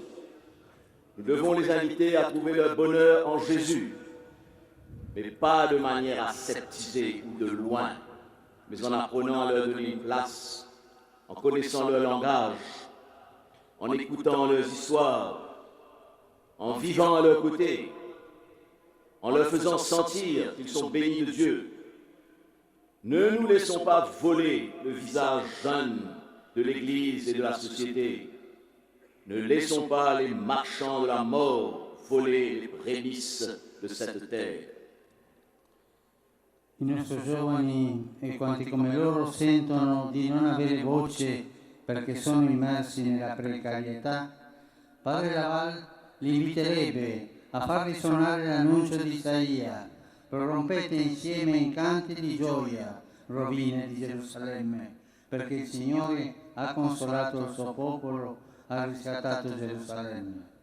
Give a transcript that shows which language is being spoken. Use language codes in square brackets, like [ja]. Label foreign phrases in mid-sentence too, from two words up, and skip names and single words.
[fr] Nous devons les inviter à trouver leur bonheur en Jésus, mais pas de manière aseptisée ou de loin, mais en apprenant à leur donner une place, en connaissant leur langage, en écoutant leurs histoires, en vivant à leur côté, en leur faisant sentir qu'ils sont bénis de Dieu. Ne nous laissons pas voler le visage jeune de l'Église et de la société. Ne laissons pas les marchands de la mort voler les prémices de cette terre. [it] I nostri giovani e quanti come loro sentono di non avere voce perché sono immersi nella precarietà, Padre Laval li inviterebbe a far risuonare l'annuncio di Isaia: prorompete insieme in canti di gioia, rovine di Gerusalemme, perché il Signore ha consolato il suo popolo, ha riscattato Gerusalemme.